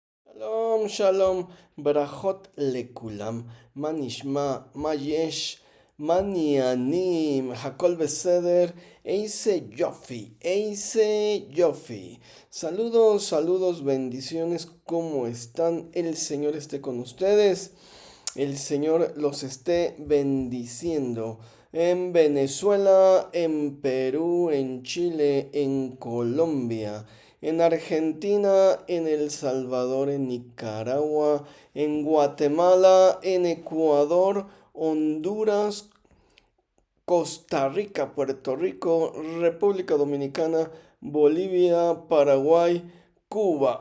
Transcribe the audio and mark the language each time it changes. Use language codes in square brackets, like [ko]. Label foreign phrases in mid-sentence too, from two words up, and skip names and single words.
[he] שלום, שלום, ברכות לכולם, מה נשמע, מה יש, מה העניינים, הכל בסדר, איזה יופי. [es] Saludos, saludos, bendiciones, ¿cómo están? El Señor esté con ustedes, el Señor los esté bendiciendo. En Venezuela, en Perú, en Chile, en Colombia, en Argentina, en El Salvador, en Nicaragua, en Guatemala, en Ecuador, Honduras, Costa Rica, Puerto Rico, República Dominicana, Bolivia, Paraguay, Cuba.